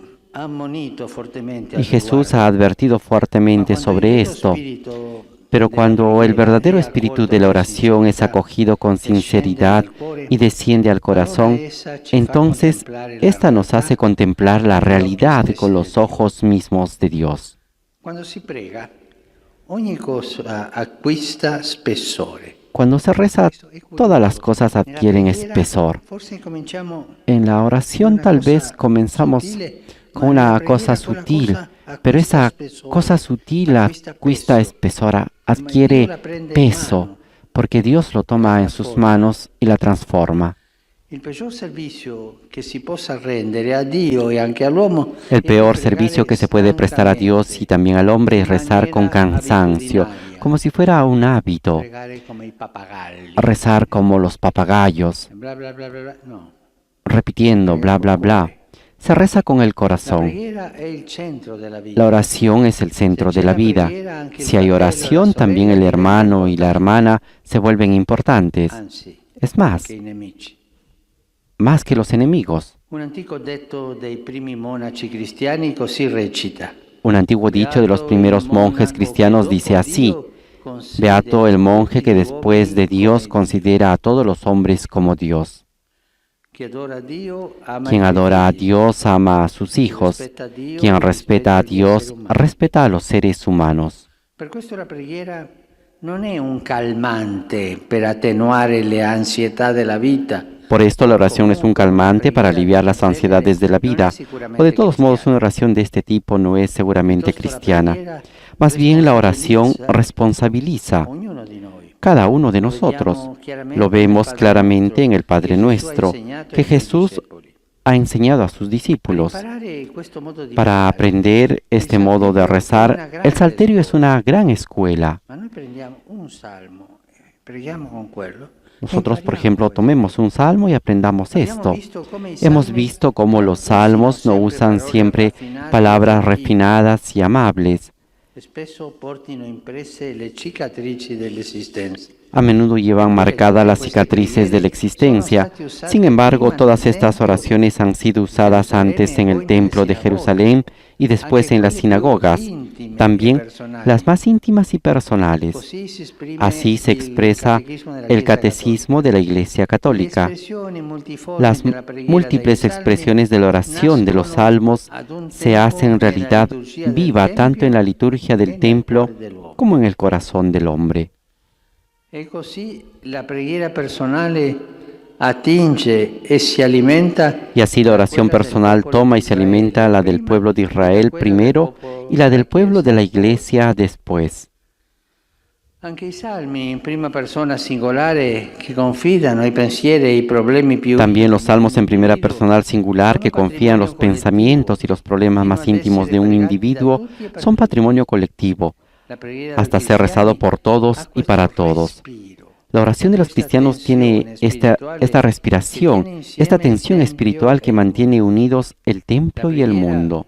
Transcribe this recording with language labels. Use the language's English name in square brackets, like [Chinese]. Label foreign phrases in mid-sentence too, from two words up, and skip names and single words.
[Spanish] Y Jesús ha advertido fuertemente sobre esto. Pero cuando el verdadero espíritu de la oración es acogido con sinceridad y desciende al corazón, entonces ésta nos hace contemplar la realidad con los ojos mismos de Dios. Cuando se [Italian] prega, ogni cosa acquista spessore. [Spanish] Cuando se reza, todas las cosas adquieren espesor. En la oración tal vez comenzamos con una cosa sutil, pero esa cosa sutil acquista espesor, adquiere peso, porque Dios lo toma en sus manos y la transforma. El peor servicio que [Italian] si possa rendere a Dio e anche all'uomo [Spanish] El peor servicio que se puede prestar a Dios y también al hombre es rezar con cansancio, como si fuera un hábito, [Italian] pregare come i pappagalli. [Spanish] rezar como los papagayos, Bla bla bla bla bla. No. repitiendo bla bla bla. Se reza con el La corazón. [Italian] preghiera è il centro della vita. [Spanish] La oración es el centro de la vida. Si hay oración, también el hermano y la hermana se vuelven importantes. [Italian] Anzi, [Spanish] Es más, [Italian] che i nemici. [Spanish] más que los enemigos. [Italian] Un antico detto dei primi monaci cristiani così recita: [Spanish] Un antiguo dicho de los primeros monjes cristianos dice así: Beato el monje que después de Dios considera a todos los hombres como Dios. Quien adora a Dios ama a sus hijos. Quien respeta a Dios respeta a los seres humanos. [Italian] Per questo la preghiera non è un calmante per attenuare le ansietà della vita. [Spanish] Por esto la oración es un calmante para aliviar las ansiedades de la vida. O de todos modos, una oración de este tipo no es seguramente cristiana. Más bien la oración responsabiliza [Italian] Ognuno di noi. [Spanish] cada uno de nosotros. Lo vemos claramente en el Padre Nuestro, que Jesús ha enseñado a sus discípulos. Para aprender este modo de rezar, el Salterio es una gran escuela. [Italian] Ma noi prendiamo un salmo, preghiamo con quello. [Spanish] Nosotros, por ejemplo, tomemos un salmo y aprendamos esto. Hemos visto cómo los salmos no usan siempre palabras refinadas y amables. [Italian] Spesso portino impresse le cicatrici dell'esistenza. [Spanish] A menudo llevan marcadas las cicatrices de la existencia. Sin embargo, todas estas oraciones han sido usadas antes en el Templo de Jerusalén y después en las sinagogas, también las más íntimas y personales. Así se expresa el catecismo de la Iglesia Católica. Las múltiples expresiones de la oración de los salmos se hacen realidad viva tanto en la liturgia del templo como en el corazón del hombre. [Italian] E così la preghiera personale attinge e si alimenta. [Spanish] Y así la oración personal toma y se alimenta la del pueblo de Israel primero y la del pueblo de la Iglesia después. [Italian] Anche i salmi in prima persona singolare che confidano i pensieri e i problemi più. [Spanish] También los salmos en primera personal singular que confían los pensamientos y los problemas más íntimos de un individuo son patrimonio colectivo, hasta ser rezado por todos y para todos. La oración de los cristianos tiene esta respiración, esta tensión espiritual que mantiene unidos el templo y el mundo.